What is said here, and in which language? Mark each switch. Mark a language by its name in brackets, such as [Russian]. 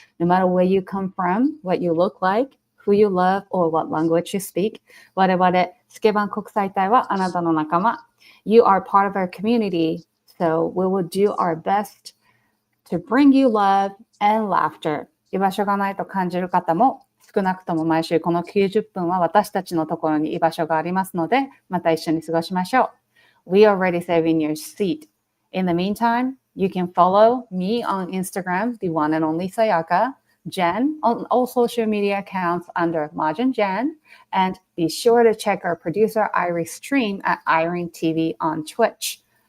[English] No matter where you come from, what you look like, who you love, or what language you speak, [Japanese] 我々Ikeban 国際隊はあなたの仲間. [English] You are part of our community, so we will do our best to bring you love and laughter. [Japanese] 居場所がないと感じる方も、少なくとも毎週この90分は私たちのところに居場所がありますので、また一緒に過ごしましょう. [English] We are already saving your seat. In the meantime, you can follow me on Instagram, the one and only Sayaka, Jenn on all social media accounts under Majin Jenn, and be sure to check our producer Airi's stream at Airi TV on Twitch.